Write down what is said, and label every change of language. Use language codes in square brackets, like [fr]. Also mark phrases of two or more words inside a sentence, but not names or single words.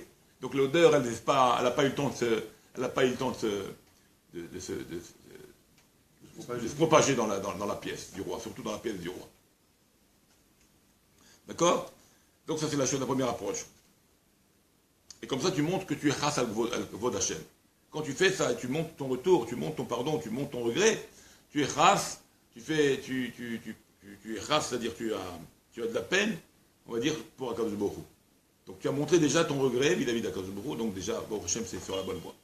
[fr] Donc l'odeur, elle n'a pas eu le temps de se propager dans la pièce du roi, surtout dans la pièce du roi. D'accord? Donc ça c'est la première approche. Et comme ça tu montres que tu es [he] חס על כבוד השם. [fr] Quand tu fais ça, tu montes ton retour, tu montes ton pardon, tu montes ton regret, tu es chas, tu es chas, c'est-à-dire tu as de la peine, on va dire, pour [he] הקדוש ברוך הוא. [fr] Donc tu as montré déjà ton regret vis-à-vis d' [he] הקדוש ברוך הוא, [fr] donc déjà, [he] ברוך השם, [fr] c'est sur la bonne voie.